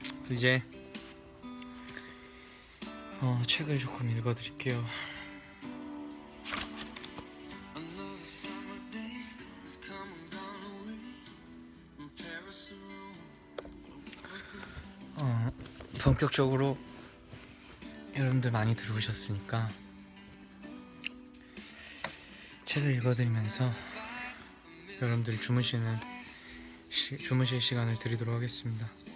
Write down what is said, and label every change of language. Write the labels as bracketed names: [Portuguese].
[Korean] 이제 책을 조금 읽어드릴게요. [English] Another summer day has come and gone away from Paris and Rome. [Korean] 본격적으로 여러분들 많이 들어오셨으니까 책을 읽어드리면서 여러분들이 주무실 시간을 드리도록 하겠습니다.